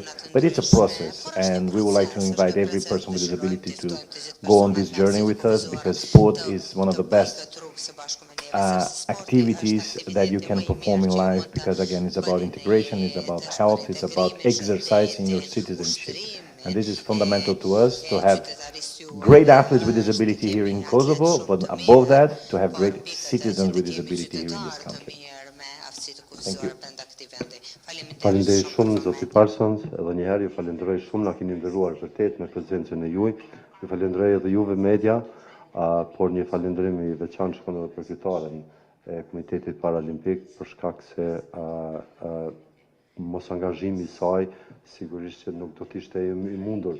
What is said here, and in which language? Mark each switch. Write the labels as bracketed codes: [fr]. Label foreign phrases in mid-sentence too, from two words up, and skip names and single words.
[en] But it's a process, and we would like to invite every person with disability to go on this journey with us, because sport is one of the best activities that you can perform in life, because again, it's about integration, it's about health, it's about exercising your citizenship. And this is fundamental to us, to have great athletes with disability here in Kosovo, but above that, to have great citizens with disability here in this country. Thank you. [sq] Falenderoj shumë zoti Parsons, edhe një herë ju falenderoj shumë, na keni nderuar vërtet me prezencën e juaj. Ju falenderoj edhe juve media, por një falënderim i veçantë shkon edhe për kryetaren e Komitetit Paralimpik, për shkak se mos angazhimi i saj sigurisht që nuk do të ishte i mundur.